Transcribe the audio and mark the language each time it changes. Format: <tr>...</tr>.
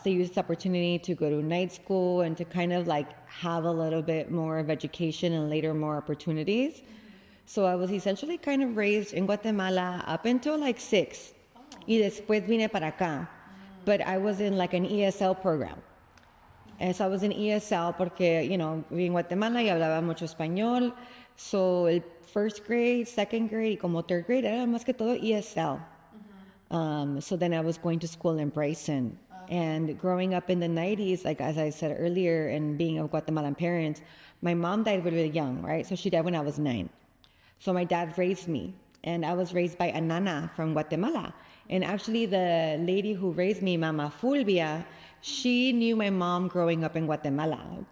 <en>They used this opportunity to go to night school and to kind of like have a little bit more of education and later more opportunities. So I was essentially kind of raised in Guatemala up until like 6.</en> <es>Y después vine para acá.</es> <en>But I was in like an ESL program. And so I was in ESL</en> <es>porque,</es> <en>you know,</en> <es>viví en Guatemala y hablaba mucho español.</es> <en>So</en> <es>el</es> <en>first grade, second grade,</en> <es>y como</es> <en>third grade</en> <es>era más que todo</es> <en>ESL. So then I was going to school in Bryson. And growing up in the 90s, like as I said earlier, and being of Guatemalan parents, my mom died really young, right? So she died when I was 9. So my dad raised me. And I was raised by a nana from Guatemala. And actually the lady who raised me, Mama Fulvia, she knew my mom growing up in Guatemala.</en>